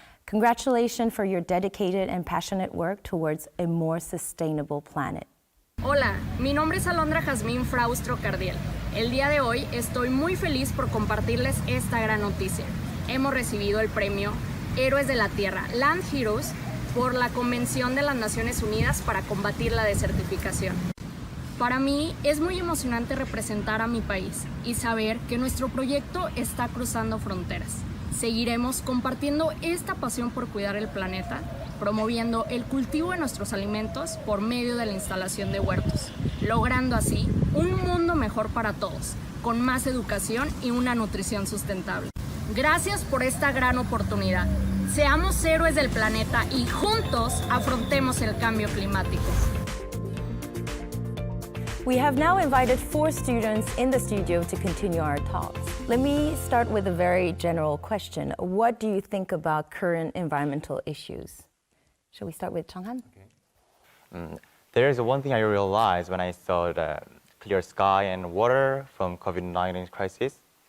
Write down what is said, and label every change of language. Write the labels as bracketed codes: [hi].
[en] Congratulations for your dedicated and passionate work towards a more sustainable planet. [es] Hola, mi nombre es Alondra Jasmine Fraustro-Cardiel. El día de hoy estoy muy feliz por compartirles esta gran noticia. Hemos recibido el premio Héroes de la Tierra, Land Heroes, por la Convención de las Naciones Unidas para combatir la desertificación. Para mí es muy emocionante representar a mi país y saber que nuestro proyecto está cruzando fronteras. Seguiremos compartiendo esta pasión por cuidar el planeta, promoviendo el cultivo de nuestros alimentos por medio de la instalación de huertos, logrando así un mundo mejor para todos, con más educación y una nutrición sustentable. Gracias por esta gran oportunidad. Seamos héroes del planeta y juntos afrontemos el cambio climático. [en] We have now invited 4 students in the studio to continue our talks. Let me start with a very general question. What do you think about current environmental issues? Shall we start with Changhan? There is one thing I realized when I saw the clear sky and water from COVID-19 crisis.